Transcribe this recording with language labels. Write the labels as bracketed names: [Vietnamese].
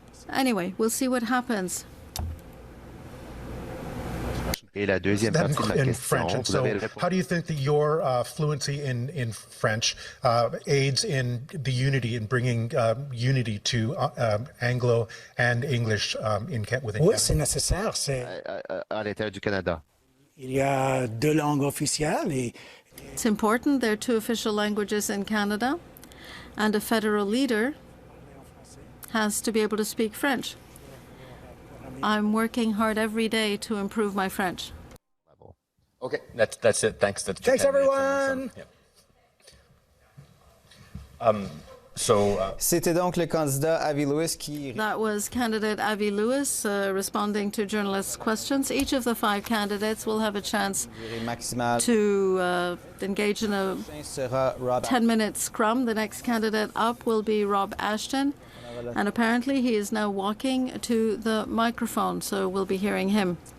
[English] Anyway, we'll see what happens. [French] Et la deuxième partie de ma question, vous avez répondu. [English] How do you think that your fluency in French aids in the unity, in bringing unity to Anglo and English within Canada? [French] Oui, c'est nécessaire. À l'intérieur du Canada. Il y a 2 langues officielles. [English] It's important. There are 2 official languages in Canada, and a federal leader has to be able to speak French. I'm working hard every day to improve my French. Okay, that's it. Thanks. Thanks, everyone. [French] C'était donc le candidat Avi Lewis qui... [English] That was candidate Avi Lewis responding to journalists' questions. Each of the 5 candidates will have a chance to engage in a 10-minute scrum. The next candidate up will be Rob Ashton. And apparently he is now walking to the microphone, so we'll be hearing him.